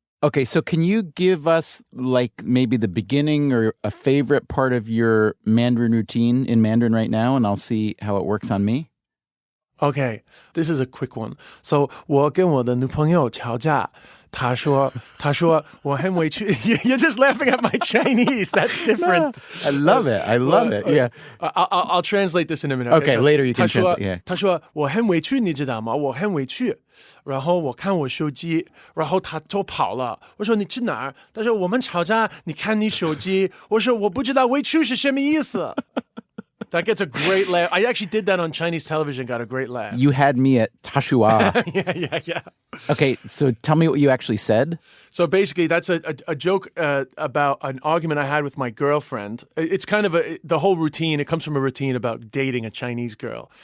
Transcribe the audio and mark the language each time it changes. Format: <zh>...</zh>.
<en>Okay, so can you give us, like, maybe the beginning or a favorite part of your Mandarin routine in Mandarin right now, and I'll see how it works on me? Okay, this is a quick one. So,</en> <zh>我跟我的女朋友吵架他说我很委屈.</zh> <en>You're just laughing at my Chinese. That's different. I love it. I love it. Yeah. I'll translate this in a minute. Okay, so later you can translate. Yeah.</en> <zh>他说我很委屈，你知道吗？我很委屈。然后我看我手机，然后他就跑了。我说你去哪儿？他说我们吵架，你看你手机。我说我不知道委屈是什么意思。</zh> <en>That gets a great laugh. I actually did that on Chinese television, got a great laugh. You had me at Tashua. Yeah. Okay, so tell me what you actually said. So basically, that's a joke about an argument I had with my girlfriend. It's kind of the whole routine. It comes from a routine about dating a Chinese girl.</en>